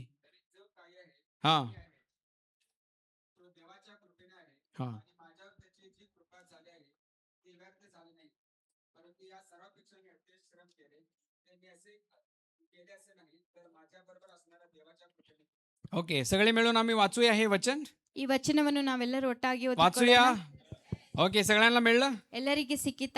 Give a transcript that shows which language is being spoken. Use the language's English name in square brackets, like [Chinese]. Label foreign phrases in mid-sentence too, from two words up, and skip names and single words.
[Marathi] हाँ हाँ. ओके, सगळे मिळून आम्ही वाचूया हे वचन. [Kannada] ಈ ವಚನವನ್ನು ನಾವೆಲ್ಲರೂ ಒಟ್ಟಾಗಿ [Marathi] वाचूया. [Kannada] ಓದಿಕೊಳ್ಳೋಣ. [Marathi] ओके, सगळ्यांना मिळलं? [Kannada] ಎಲ್ಲರಿಗೆ ಸಿಕ್ಕಿತಾ?